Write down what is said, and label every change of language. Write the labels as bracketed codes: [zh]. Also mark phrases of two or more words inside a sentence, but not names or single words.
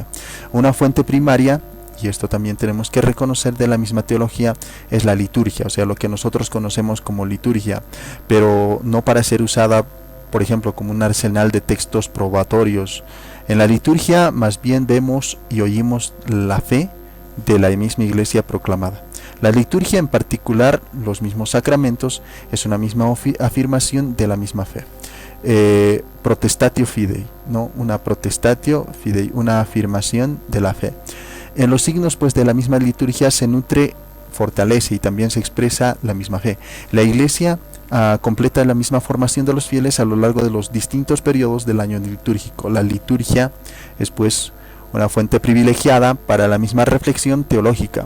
[es] Una fuente primaria, y esto también tenemos que reconocer, de la misma teología es la liturgia, o sea, lo que nosotros conocemos como liturgia, pero no para ser usada, por ejemplo, como un arsenal de textos probatorios. En la liturgia más bien vemos y oímos la fe de la misma Iglesia proclamada. La liturgia, en particular los mismos sacramentos, es una misma afirmación de la misma fe. [la] Protestatio fidei, [es] ¿no? Una [la] protestatio fidei, [es] una afirmación de la fe. En los signos pues de la misma liturgia se nutre, fortalece y también se expresa la misma fe. La Iglesia completa la misma formación de los fieles a lo largo de los distintos periodos del año litúrgico. La liturgia es pues una fuente privilegiada para la misma reflexión teológica.